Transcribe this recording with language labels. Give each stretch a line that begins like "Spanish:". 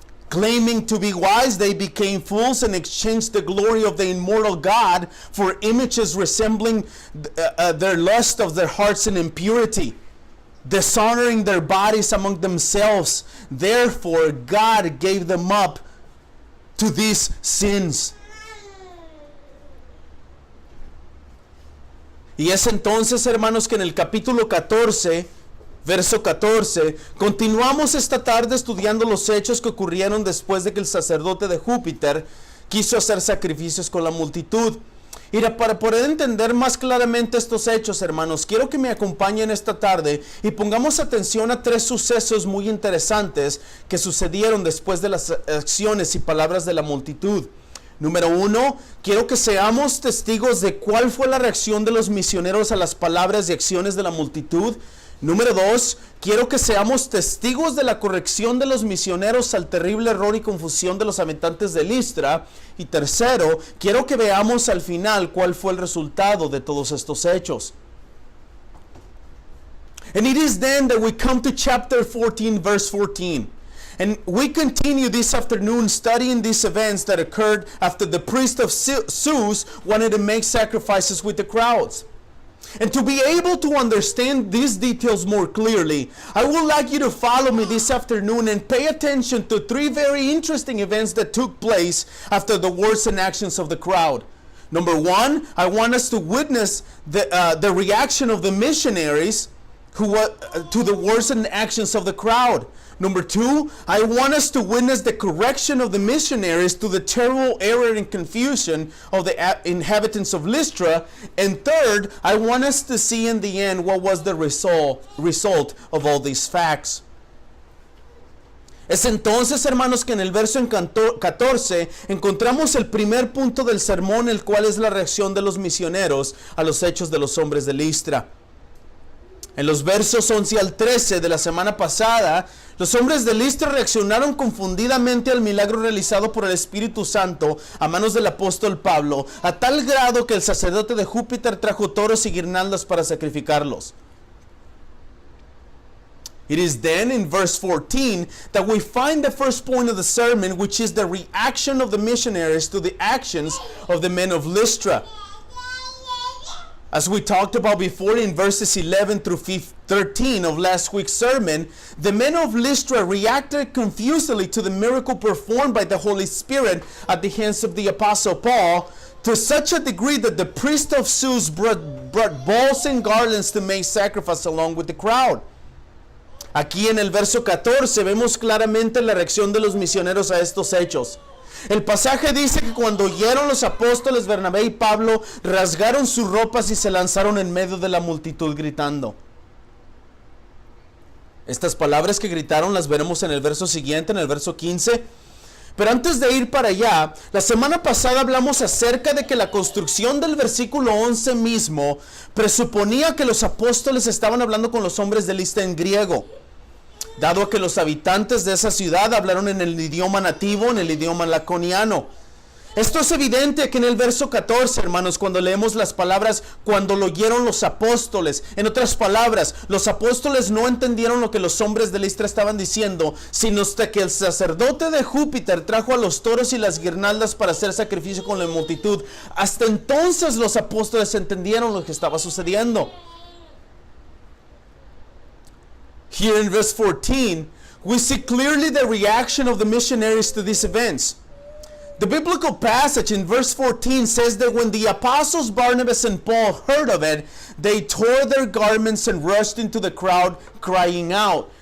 English: Claiming to be wise, they became fools and exchanged the glory of the immortal God for images resembling their lust of their hearts in impurity, dishonoring their bodies among themselves. Therefore, God gave them up to these sins.
Spanish: Y es entonces, hermanos, que en el capítulo 14, verso 14, continuamos esta tarde estudiando los hechos que ocurrieron después de que el sacerdote de Júpiter quiso hacer sacrificios con la multitud. Y para poder entender más claramente estos hechos, hermanos, quiero que me acompañen esta tarde y pongamos atención a tres sucesos muy interesantes que sucedieron después de las acciones y palabras de la multitud. Número 1, quiero que seamos testigos de cuál fue la reacción de los misioneros a las palabras y acciones de la multitud. Número 2, quiero que seamos testigos de la corrección de los misioneros al terrible error y confusión de los habitantes de Listra. Y tercero, quiero que veamos al final cuál fue el resultado de todos estos hechos.
English: And it is then that we come to chapter 14, verse 14. And we continue this afternoon studying these events that occurred after the priest of Zeus wanted to make sacrifices with the crowds. And to be able to understand these details more clearly, I would like you to follow me this afternoon and pay attention to three very interesting events that took place after the words and actions of the crowd. Number 1, I want us to witness the reaction of the missionaries to the words and actions of the crowd. Number 2, I want us to witness the correction of the missionaries to the terrible error and confusion of the inhabitants of Lystra. And third, I want us to see in the end what was the result of all these facts.
Spanish: Es entonces, hermanos, que en el verso 14 encontramos el primer punto del sermón, el cual es la reacción de los misioneros a los hechos de los hombres de Listra. En los versos 11 al 13 de la semana pasada, los hombres de Listra reaccionaron confundidamente al milagro realizado por el Espíritu Santo a manos del apóstol Pablo, a tal grado que el sacerdote de Júpiter trajo toros y guirnaldas para sacrificarlos.
English: It is then in verse 14 that we find the first point of the sermon, which is the reaction of the missionaries to the actions of the men of Lystra. As we talked about before in verses 11 through 13 of last week's sermon, the men of Lystra reacted confusedly to the miracle performed by the Holy Spirit at the hands of the Apostle Paul, to such a degree that the priest of Zeus brought bulls and garlands to make sacrifice along with the crowd.
Spanish: Aquí en el verso 14 vemos claramente la reacción de los misioneros a estos hechos. El pasaje dice que cuando oyeron los apóstoles Bernabé y Pablo, rasgaron sus ropas y se lanzaron en medio de la multitud gritando. Estas palabras que gritaron las veremos en el verso siguiente, en el verso 15. Pero antes de ir para allá, la semana pasada hablamos acerca de que la construcción del versículo 11 mismo presuponía que los apóstoles estaban hablando con los hombres de Listra en griego, dado a que los habitantes de esa ciudad hablaron en el idioma nativo, en el idioma laconiano. Esto es evidente que en el verso 14, hermanos, cuando leemos las palabras, cuando lo oyeron los apóstoles. En otras palabras, los apóstoles no entendieron lo que los hombres de Listra estaban diciendo, sino hasta que el sacerdote de Júpiter trajo a los toros y las guirnaldas para hacer sacrificio con la multitud. Hasta entonces los apóstoles entendieron lo que estaba sucediendo.
English: Here in verse 14, we see clearly the reaction of the missionaries to these events. The biblical passage in verse 14 says that when the apostles Barnabas and Paul heard of it, they tore their garments and rushed into the crowd crying out.